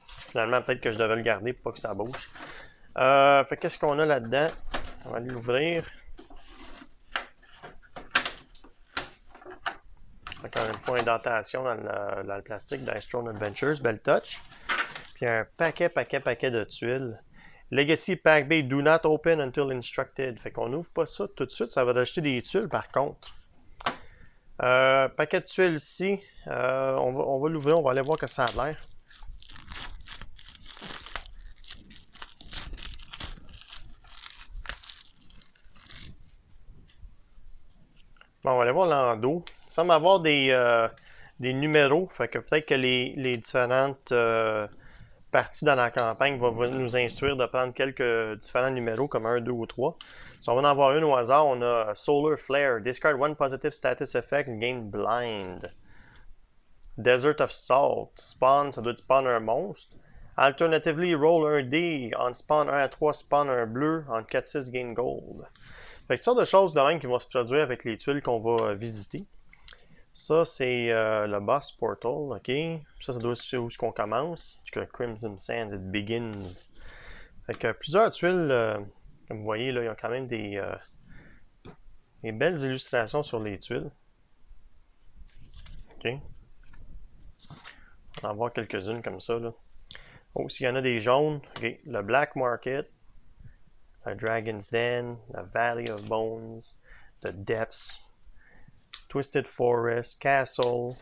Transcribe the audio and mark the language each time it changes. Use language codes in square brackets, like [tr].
[fr] Finalement, peut-être que je devais le garder pour pas que ça bouge. Fait qu'est-ce qu'on a là-dedans? On va aller l'ouvrir. Encore une fois, indentation dans le plastique dicethrone Adventures. Belle touch. Puis un paquet de tuiles. [en] Legacy Pack B, do not open until instructed. [fr] Fait qu'on n'ouvre pas ça tout de suite. Ça va rajouter des tuiles par contre. Paquet de tuiles ici. On va l'ouvrir. On va aller voir que ça a l'air. Bon, on va aller voir l'endo. Il semble avoir des numéros. Fait que peut-être que les différentes parties dans la campagne vont nous instruire de prendre quelques différents numéros, comme 1, 2 ou 3. Si on va en avoir une au hasard, on a Solar Flare. [en] Discard one positive status effect, gain blind. [fr] Desert of Salt. Spawn, ça doit être spawn un monstre. Alternatively, roll un dé. En spawn 1 à 3, spawn un bleu. En 4-6, gain gold. Fait que toutes sortes de choses de même qui vont se produire avec les tuiles qu'on va visiter. Ça, c'est le boss portal, ok. Ça doit être où qu'on commence. [en] Crimson Sands, it begins. [fr] Fait que plusieurs tuiles, comme vous voyez, là, il y a quand même des belles illustrations sur les tuiles. Ok. On va en voir quelques-unes comme ça, là. Oh, s'il y en a des jaunes, ok. Le Black Market, le Dragon's Den, la Valley of Bones, The Depths, Twisted Forest, Castle.